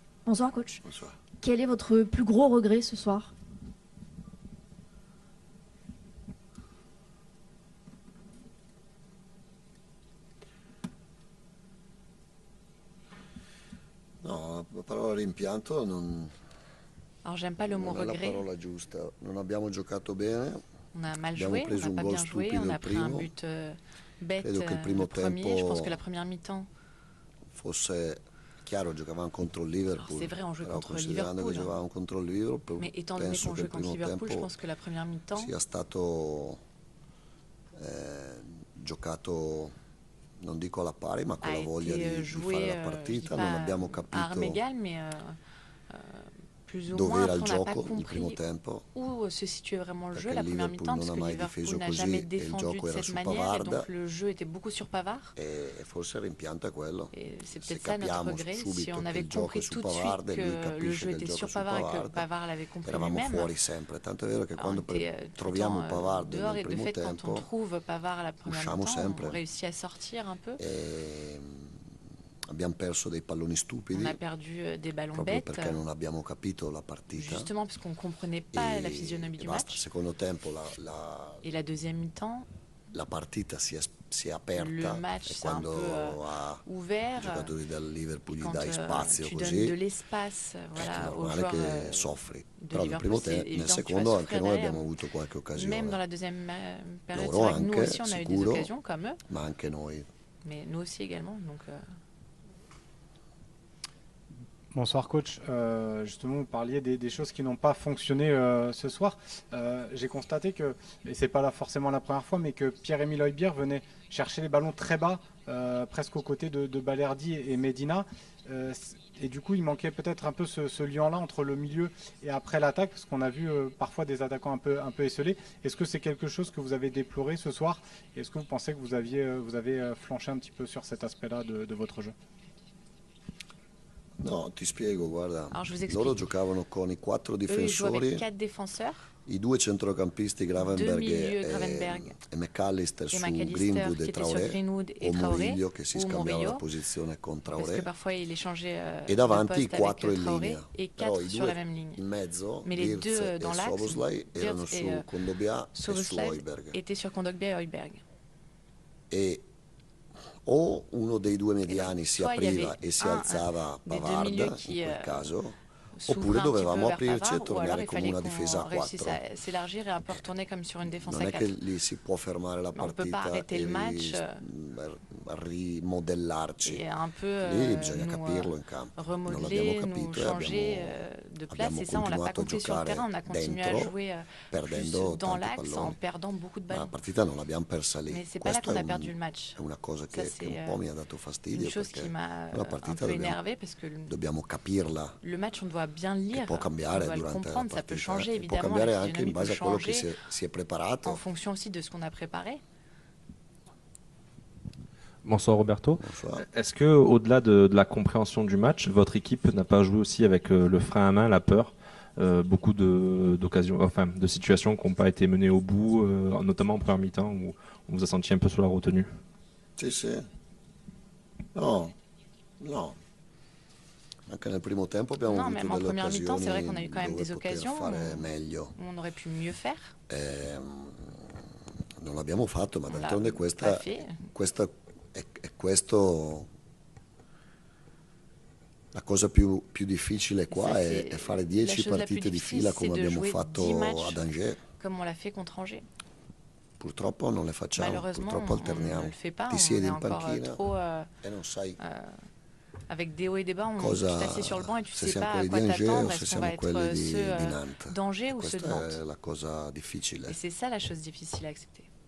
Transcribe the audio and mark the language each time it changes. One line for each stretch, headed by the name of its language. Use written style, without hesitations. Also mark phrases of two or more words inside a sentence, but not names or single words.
French: Bonsoir coach. Bonsoir. Quel est votre plus gros regret ce soir?
Italian: No, la parola rimpianto non,
French: Alors j'aime pas le mot
Italian: non è la
French: regret.
Italian: parola giusta. Non abbiamo giocato bene.
French: On a mal
Italian: Abbiamo
French: joué, on
Italian: preso
French: n'a
Italian: un
French: pas
Italian: gol
French: bien joué,
Italian: stupido
French: on a
Italian: il
French: pris un
Italian: primo.
French: but bête
Italian: Credo che il primo
French: le premier. Je pense
Italian: tempo
French: que la première mi-temps,
Italian: fosse chiaro, giocavamo contro il Liverpool.
French: c'est vrai, on jouait
Italian: Però
French: contre
Italian: considerando
French: Liverpool.
Italian: che giocavamo contro il Liverpool,
French: mais étant donné
Italian: penso
French: qu'on
Italian: che il
French: jouait contre
Italian: primo
French: Liverpool, je
Italian: tempo
French: pense que la première mi-temps,
Italian: sia stato giocato, non dico alla pari, ma con
French: a
Italian: la voglia
French: été
Italian: di
French: joué,
Italian: fare la
French: je dis
Italian: partita. Non
French: pas
Italian: abbiamo
French: à armes
Italian: capito
French: égales, mais plus ou
Italian: dove
French: moins.
Italian: era
French: Après,
Italian: il
French: on n'a pas
Italian: gioco il primo
French: compris
Italian: tempo,
French: où se situait vraiment le jeu
Italian: perché
French: la
Italian: il
French: première
Italian: Liverpool
French: mi-temps,
Italian: non
French: parce
Italian: ha
French: que
Italian: mai
French: Liverpool
Italian: difeso
French: n'a
Italian: così
French: jamais
Italian: e il
French: défendu
Italian: gioco
French: de
Italian: era
French: cette
Italian: su
French: manière, et
Italian: Pavard,
French: donc le jeu était beaucoup sur Pavard.
Italian: e forse il rimpianto è quello.
French: Et c'est
Italian: Se
French: peut-être ça notre
Italian: capiamo
French: regret. Si
Italian: subito
French: on
Italian: che
French: avait
Italian: il gioco
French: compris
Italian: è su
French: tout de suite
Italian: Pavard e lui
French: que le
Italian: capisce
French: jeu
Italian: che il
French: était
Italian: gioco
French: sur
Italian: è su
French: Pavard et que
Italian: Pavard,
French: Pavard l'avait compris
Italian: eravamo
French: lui-même,
Italian: fuori sempre. Tanto è vero che
French: on
Italian: quando
French: était tout le
Italian: troviamo
French: temps
Italian: Pavard
French: dehors,
Italian: nel
French: et de
Italian: primo
French: fait quand on
Italian: tempo
French: trouve Pavard à la première
Italian: usciamo
French: mi-temps,
Italian: sempre.
French: on réussit à sortir un peu.
Italian: Abbiamo perso dei palloni
French: On
Italian: stupidi
French: a perdu des ballons
Italian: proprio
French: bêtes,
Italian: perché non abbiamo capito la partita.
French: justement parce qu'on ne comprenait pas la physionomie
Italian: E
French: du
Italian: basta.
French: match.
Italian: Secondo tempo
French: Et la deuxième mi-temps,
Italian: la partita si è
French: le
Italian: aperta,
French: match
Italian: e
French: s'est un peu
Italian: quando ai
French: ouvert.
Italian: giocatori del Liverpool
French: Et
Italian: gli
French: quand
Italian: dai spazio
French: tu donnes
Italian: così,
French: de l'espace
Italian: è
French: voilà, aux
Italian: normale
French: joueurs
Italian: che soffri.
French: de
Italian: Però nel
French: Liverpool, c'est
Italian: nel
French: évident que tu vas
Italian: secondo anche
French: souffrir
Italian: noi
French: derrière.
Italian: abbiamo avuto qualche
French: Même
Italian: occasione,
French: dans la deuxième période,
Italian: loro
French: c'est vrai que nous
Italian: anche,
French: aussi on a eu des
Italian: sicuro,
French: occasions comme eux,
Italian: ma anche noi.
French: mais nous aussi également. Donc, Bonsoir coach, justement vous parliez des choses qui n'ont pas fonctionné ce soir. J'ai constaté que, et c'est pas là forcément la première fois, mais que Pierre-Emile Højbjerg venait chercher les ballons très bas, presque aux côtés de Balerdi et Medina. Et du coup il manquait peut-être un peu ce lien-là entre le milieu et après l'attaque, parce qu'on a vu parfois des attaquants un peu esselés. Est-ce que c'est quelque chose que vous avez déploré ce soir? Est-ce que vous pensez que vous avez flanché un petit peu sur cet aspect-là de votre jeu?
Italian: No, ti spiego, guarda,
French: alors je vous explique.
Italian: loro giocavano con i 4
French: Eux, ils jouent avec
Italian: difensori,
French: 4 défenseurs,
Italian: i 2 centrocampisti
French: deux
Italian: Gravenberg
French: milieux, Gravenberg
Italian: e McAllister
French: et
Italian: su
French: McAllister
Italian: Greenwood
French: qui
Italian: e
French: étaient sur
Italian: Traoré,
French: Greenwood et
Italian: o
French: Traoré,
Italian: Murillo che si
French: ou
Italian: scambiava
French: Murillo,
Italian: la posizione con
French: parce que
Italian: Traoré,
French: parfois il échangeait
Italian: e
French: de
Italian: davanti i
French: poste
Italian: 4
French: avec
Italian: in
French: Traoré,
Italian: linea.
French: et
Italian: Però
French: 4
Italian: i
French: sur la
Italian: 2
French: même ligne.
Italian: in mezzo,
French: Mais les
Italian: Wirtz
French: deux
Italian: e
French: dans l'axe,
Italian: Szoboszlai, erano
French: Wirtz
Italian: su
French: et
Italian: Kondogbia e su
French: Szoboszlai
Italian: Højbjerg.
French: étaient sur Kondogbia et Højbjerg.
Italian: E o uno dei due mediani
French: donc,
Italian: si
French: soit il y
Italian: apriva
French: avait
Italian: e si
French: un
Italian: alzava
French: des deux
Italian: Pavard
French: milieux qui,
Italian: in quel caso,
French: s'ouvrait
Italian: oppure
French: un petit peu
Italian: dovevamo
French: vers
Italian: aprirci e
French: Pavard, ou alors
Italian: tornare
French: il
Italian: come
French: fallait
Italian: una
French: qu'on
Italian: difesa a
French: réussisse
Italian: 4.
French: à s'élargir et à peu retourner comme sur une défense
Italian: Non
French: à
Italian: è che
French: 4.
Italian: lì si può fermare la
French: On ne peut pas
Italian: partita
French: arrêter
Italian: e
French: le match
Italian: rimodellarci.
French: et un peu
Italian: Lì bisogna
French: nous
Italian: capirlo in campo. Non l'abbiamo
French: remodeler, nous
Italian: capito e
French: changer de place.
Italian: abbiamo
French: Et ça, on l'a pas
Italian: continuato a
French: compris sur le terrain. On a
Italian: giocare
French: continué à
Italian: dentro,
French: jouer plus
Italian: perdendo
French: dans
Italian: tanti
French: l'axe en
Italian: palloni.
French: perdant beaucoup de
Italian: Ma la
French: ballons.
Italian: partita non l'abbiamo persa lì.
French: Mais c'est pas là
Italian: Questo
French: qu'on a perdu le match.
Italian: è una cosa
French: Ça,
Italian: che
French: c'est
Italian: un po' mi ha dato
French: une
Italian: fastidio,
French: chose
Italian: perché
French: qui m'a
Italian: la
French: un
Italian: partita
French: peu énervé, parce que
Italian: dobbiamo capirla,
French: le match, on doit bien le
Italian: che
French: lire,
Italian: può
French: on
Italian: cambiare
French: doit le
Italian: durante la
French: comprendre. Ça peut
Italian: partita,
French: changer,
Italian: e può
French: évidemment.
Italian: cambiare
French: La
Italian: anche in
French: physionomie peut
Italian: base a quello che
French: changer
Italian: si è preparato.
French: en fonction aussi de ce qu'on a préparé. Bonsoir Roberto. Bonsoir. Est-ce que, au-delà de la compréhension du match, votre équipe n'a pas joué aussi avec le frein à main, la peur, beaucoup d'occasions, enfin de situations qui n'ont pas été menées au bout, notamment en première mi-temps où on vous a senti un peu sur la retenue?
Italian: Sì, sì. No, no. Anche nel primo tempo abbiamo
French: Non,
Italian: avuto
French: même en
Italian: delle
French: première mi-temps, c'est vrai
Italian: occasioni
French: qu'on a eu quand même
Italian: dove
French: des
Italian: poter
French: occasions
Italian: fare meglio.
French: où on aurait pu mieux faire.
Italian: Non l'abbiamo fatto, ma
French: On l'a
Italian: d'altronde
French: pas
Italian: questa
French: fait.
Italian: è questo. La cosa più difficile qua
French: Ça,
Italian: è fare 10
French: la chose la plus
Italian: partite di
French: difficile,
Italian: fila
French: c'est
Italian: come
French: de
Italian: abbiamo
French: jouer 10
Italian: fatto
French: matchs
Italian: ad Angers.
French: comme on l'a fait contre Angers.
Italian: Purtroppo non le facciamo,
French: Malheureusement,
Italian: purtroppo
French: on ne
Italian: alterniamo.
French: le fait pas.
Italian: Ti
French: On
Italian: siedi
French: est
Italian: in
French: encore
Italian: panchina
French: trop
Italian: e non sai
French: avec des hauts et des bas. Tu
Italian: cosa,
French: t'assieds sur le banc et tu
Italian: se
French: sais
Italian: siamo
French: pas à
Italian: quelli
French: quoi
Italian: di Angers o
French: t'attendre.
Italian: se
French: Est-ce qu'on va
Italian: siamo quelli
French: être
Italian: di
French: ceux
Italian: Nantes.
French: d'Angers ou ceux de
Italian: Questa è
French: Nantes?
Italian: la cosa difficile.
French: Et c'est ça la chose difficile à accepter.